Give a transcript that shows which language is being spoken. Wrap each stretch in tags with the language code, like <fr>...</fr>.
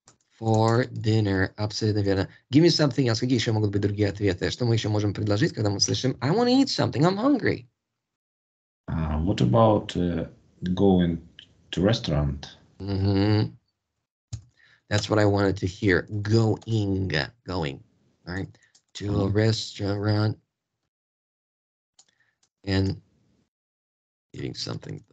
<en>For dinner,</en> <ru>абсолютно верно.</ru> <en>Give me something else.</en> <ru>Какие еще могут быть другие ответы? Что мы еще можем предложить, когда мы слышим</ru> <en>I want to eat something, I'm hungry? What about going to restaurant? Mm-hmm. That's what I wanted to hear. Going. All right. To a restaurant and eating something.</en>